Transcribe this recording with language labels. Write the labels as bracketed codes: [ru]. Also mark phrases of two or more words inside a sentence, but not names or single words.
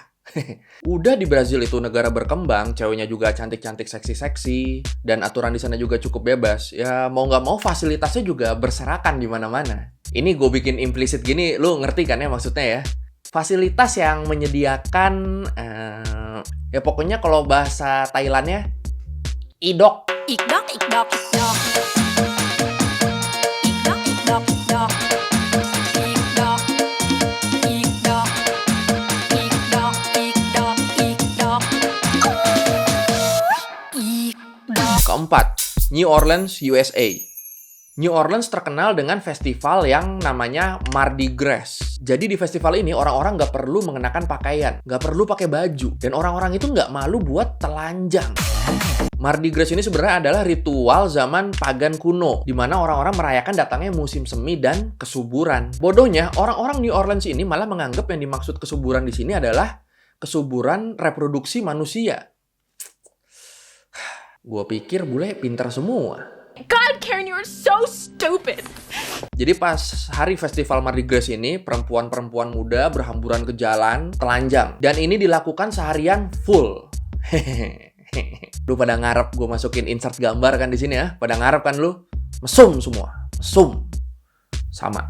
[id] Udah di Brazil itu negara berkembang, ceweknya juga cantik-cantik, seksi-seksi, dan aturan di sana juga cukup bebas. Ya mau nggak mau fasilitasnya juga berserakan di mana-mana. Ini gue bikin implisit gini, lu ngerti kan ya maksudnya ya? Fasilitas yang menyediakan, ya pokoknya kalau bahasa Thailandnya, idok. Ikdok, ikdok, ikdok. Ikdok, ikdok, ikdok. Ikdok, ikdok. Ikdok, ikdok, ikdok. Ikdok. Keempat, New Orleans, USA. New Orleans terkenal dengan festival yang namanya Mardi Gras. Jadi di festival ini orang-orang nggak perlu mengenakan pakaian, nggak perlu pakai baju, dan orang-orang itu nggak malu buat telanjang. Mardi Gras ini sebenarnya adalah ritual zaman pagan kuno, di mana orang-orang merayakan datangnya musim semi dan kesuburan. Bodohnya, orang-orang New Orleans ini malah menganggap yang dimaksud kesuburan di sini adalah kesuburan reproduksi manusia. Gue pikir bule pinter semua. [en] God, Karen, you are so stupid. [id] Jadi pas hari festival Mardi Gras ini, perempuan-perempuan muda berhamburan ke jalan, telanjang. Dan ini dilakukan seharian full. Lu pada ngarep gue masukin insert gambar kan di sini ya? Pada ngarep kan lu? Mesum semua. Mesum. Sama.